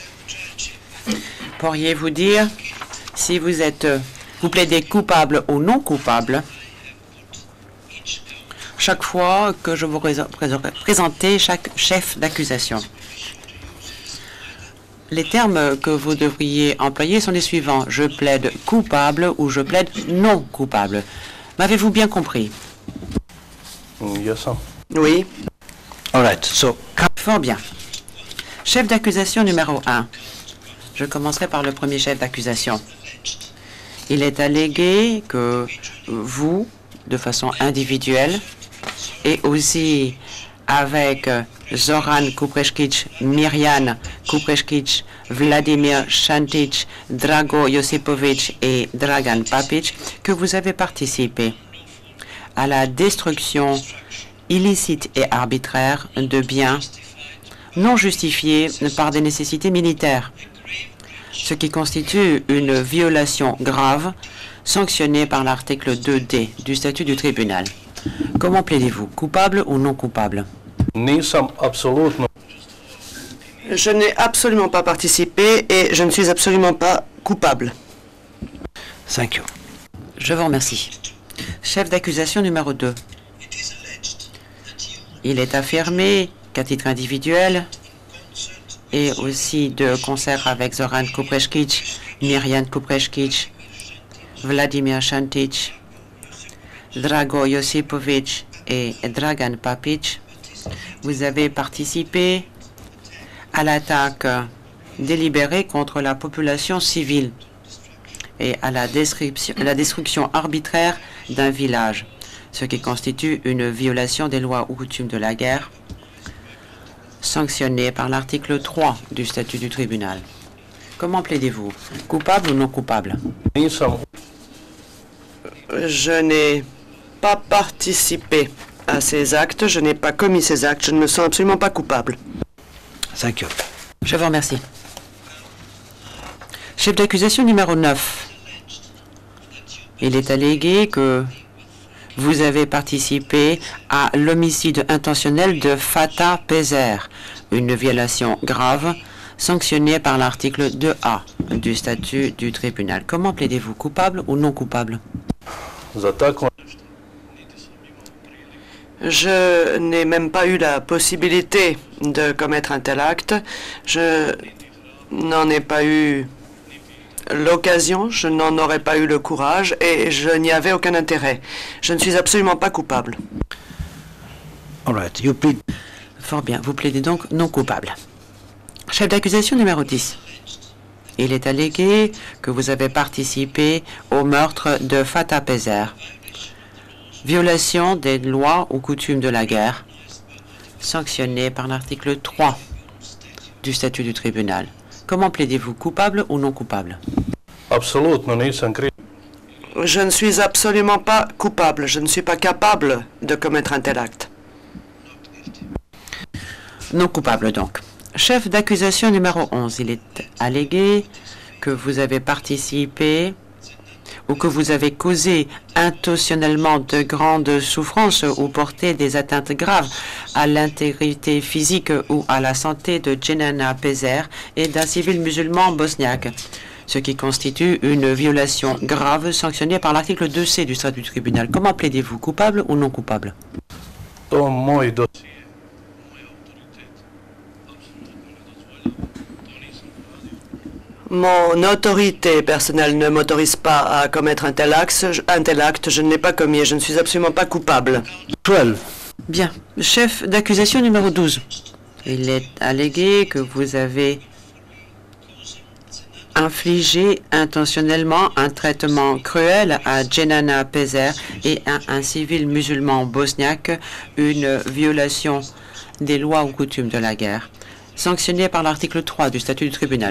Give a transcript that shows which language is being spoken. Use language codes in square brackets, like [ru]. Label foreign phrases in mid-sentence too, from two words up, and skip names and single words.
[fr] Pourriez-vous dire si vous êtes Vous plaidez coupable ou non coupable chaque fois que je vous présenter chaque chef d'accusation. Les termes que vous devriez employer sont les suivants. Je plaide coupable ou je plaide non coupable. M'avez-vous bien compris? [en] Yes, sir. [fr] Oui. [en] All right, so [fr] Fort bien. Chef d'accusation numéro 1. Je commencerai par le premier chef d'accusation. Il est allégué que vous, de façon individuelle, et aussi avec Zoran Kupreshkic, Mirjan Kupreshkic, Vladimir Šantić, Drago Josipović et Dragan Papić, que vous avez participé à la destruction illicite et arbitraire de biens non justifiés par des nécessités militaires, ce qui constitue une violation grave sanctionnée par l'article 2D du statut du tribunal. Comment plaidez-vous? Coupable ou non coupable? [hr] Nisam apsolutno. [fr] Je n'ai absolument pas participé et je ne suis absolument pas coupable. [en] thank you. [fr] Je vous remercie. Chef d'accusation numéro 2. Il est affirmé qu'à titre individuel et aussi de concert avec Zoran Kupreshkic, Mirjan Kupreshkic, Vladimir Šantić, Drago Josipović et Dragan Papić, vous avez participé à l'attaque délibérée contre la population civile et à la destruction arbitraire d'un village, ce qui constitue une violation des lois ou coutumes de la guerre, sanctionnée par l'article 3 du statut du tribunal. Comment plaidez-vous? Coupable ou non coupable? [hr] Nisam. [fr] Je n'ai pas participé à ces actes, je n'ai pas commis ces actes, je ne me sens absolument pas coupable. [en] Thank you. [fr] Je vous remercie. Chef d'accusation numéro 9. Il est allégué que vous avez participé à l'homicide intentionnel de Fatah Pezer, une violation grave sanctionnée par l'article 2A du statut du tribunal. Comment plaidez-vous? Coupable ou non coupable? [hr] Za tako [fr] Je n'ai même pas eu la possibilité de commettre un tel acte. Je n'en ai pas eu l'occasion, je n'en aurais pas eu le courage et je n'y avais aucun intérêt. Je ne suis absolument pas coupable. [en] All right, you plead. [fr] Fort bien, vous plaidez donc non coupable. Chef d'accusation numéro 10. Il est allégué que vous avez participé au meurtre de Fatah Pezer. Violation des lois ou coutumes de la guerre, sanctionnée par l'article 3 du statut du tribunal. Comment plaidez-vous? Coupable ou non coupable? [hr] apsolutno nisam kriv. [fr] Je ne suis absolument pas coupable. Je ne suis pas capable de commettre un tel acte. Non coupable donc. Chef d'accusation numéro 11. Il est allégué que vous avez participé ou que vous avez causé intentionnellement de grandes souffrances ou porté des atteintes graves à l'intégrité physique ou à la santé de Dženana Pezer et d'un civil musulman bosniaque, ce qui constitue une violation grave sanctionnée par l'article 2C du statut du tribunal. Comment plaidez-vous? Coupable ou non coupable? [hr] To moj do... [fr] Mon autorité personnelle ne m'autorise pas à commettre un tel acte. Je ne l'ai pas commis et je ne suis absolument pas coupable. 12. Bien. Chef d'accusation numéro 12. Il est allégué que vous avez infligé intentionnellement un traitement cruel à Dženana Pezer et à un civil musulman bosniaque, une violation des lois ou coutumes de la guerre, sanctionnée par l'article 3 du statut du tribunal.